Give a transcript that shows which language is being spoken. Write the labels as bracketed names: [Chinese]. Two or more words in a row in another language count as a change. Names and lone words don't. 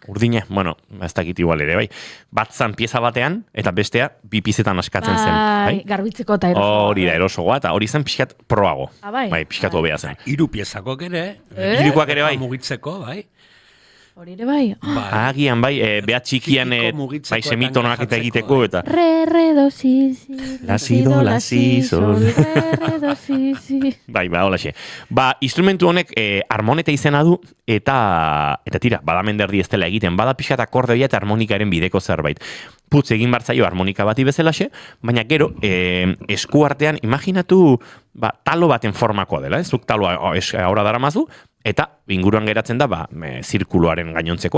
[Basque] Urdina, bueno, ez dakit igual ere, bai. Bat zan pieza batean, eta bestea bi pizetan askatzen zen. Bai, garbitzeko eta erosogoa. Hori da, erosogoa, eta hori zen pixkat proago. Bai. Bai, pixkat hobea zen. Hiru piezakok ere. Hirukoak ere bai. Mugitzeko, bai. Hori ere bai. Agian, bai, behat txikian, bai, semitonoak eta egiteko, eta... Re, do, si, la, si, do, la, si, sol. Re, do, si. Bai, holaxe. Instrumentu honek harmoneta izena du, eta tira, badamenderdi ez dela egiten, bada pixkat akordeoia eta harmonikaren bideko zerbait. Putz egin bartzaio harmonika bati bezalaxe, baina gero, eskuartean, imaginatu, talo baten formakoa dela, zuk taloa aurra daramazu, eta inguruan geratzen da, zirkuluaren gainontzekoa.